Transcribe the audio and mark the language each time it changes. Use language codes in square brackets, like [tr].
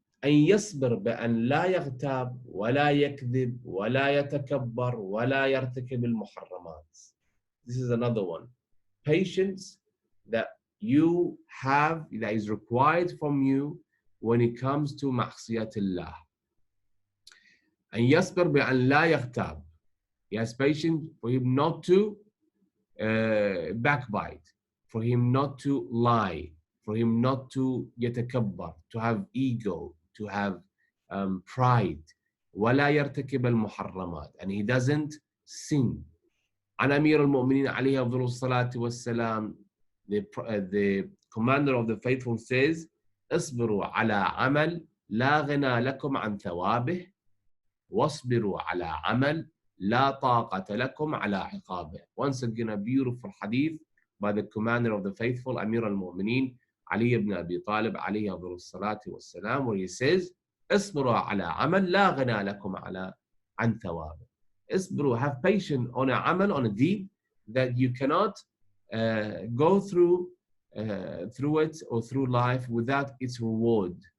[ar] أن يصبر بأن لا يغتاب ولا يكذب ولا يتكبر ولا يرتكب المحرمات. [en] This is another one. Patience that you have, that is required from you when it comes to معصية الله. [ar] أن يصبر بأن لا يغتاب. [en] He has patience for him not to backbite, for him not to lie, for him not to يتكبر, to have ego, to have pride. [ar] ولا يرتكب المحرمات, [en] and he doesn't sin. [ar] عن أمير المؤمنين عليه أفضل الصلاة والسلام, [en] the commander of the faithful says, [ar] اصبروا على عمل لا غنى لكم عن ثوابه واصبروا على عمل لا طاقة لكم على عقابه. [en] Once again, a beautiful hadith by the commander of the faithful, Amir al-Mu'mineen, Ali ibn Abi Talib [ar] عليه أفضل الصلاة والسلام, [en] where he says, [ar] اصبروا على عمل لا غنى لكم عن ثوابه. [en] اصبروا, have patience on a amal, on a deed that you cannot go through it or through life without its reward.